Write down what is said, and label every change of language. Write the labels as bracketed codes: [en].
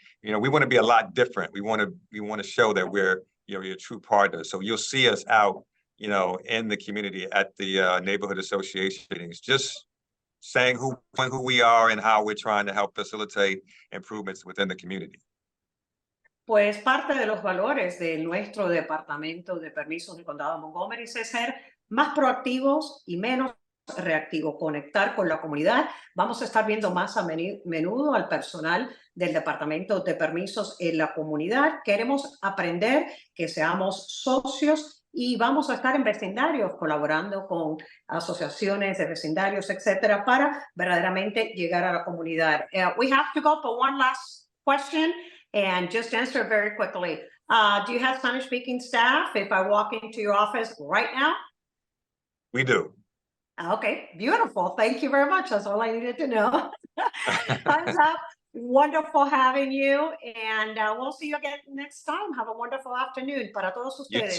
[en] We want to be a lot different. We want to show that we're, your true partners. So you'll see us out, in the community at the neighborhood association meetings, just saying who we are and how we're trying to help facilitate improvements within the community. [es] Pues parte de los valores de nuestro departamento de permisos del condado de Montgomery es ser más proactivos y menos reactivos, conectar con la comunidad. Vamos a estar viendo más a menudo al personal del departamento de permisos en la comunidad. Queremos aprender que seamos socios y vamos a estar en vecindarios colaborando con asociaciones de vecindarios, etcétera, para verdaderamente llegar a la comunidad. [en] We have to go for one last question. And just answer very quickly. Do you have Spanish-speaking staff if I walk into your office right now? We do. Okay, beautiful. Thank you very much. That's all I needed to know. Thumbs up. Wonderful having you. And we'll see you again next time. Have a wonderful afternoon. [es] Para todos ustedes.